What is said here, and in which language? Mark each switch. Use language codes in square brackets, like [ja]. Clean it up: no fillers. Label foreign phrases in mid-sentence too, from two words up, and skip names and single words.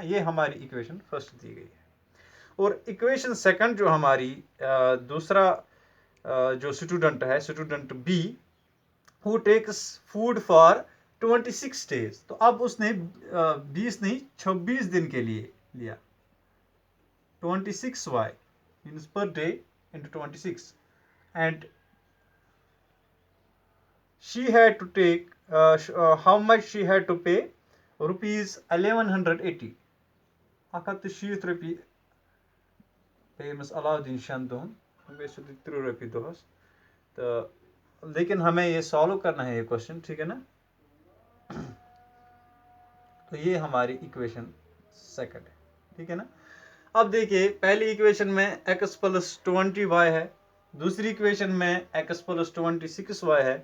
[hi] ये हमारी [en] equation first [hi] दी गई है। और [en] equation second [hi] जो हमारी दूसरा जो स्टूडेंट है, [en] student B, who takes food for 26 days, [hi] तो अब उसने 20 नहीं 26 दिन के लिए लिया। [en] 26y means per day into 26, and she had to take how much she had to pay? ₹1180। [ks] 170 रपी पे अमिस अलाउद्दीन शान दोहन, बे 30 रपी दोहस। [hi] तो लेकिन हमें ये सॉल्व करना है ये क्वेश्चन, ठीक है ना। तो ये हमारी [en] equation second [hi] है, ठीक है ना। अब देखिए पहली इक्वेशन में x प्लस 20y है, दूसरी इक्वेशन में x प्लस 26y है।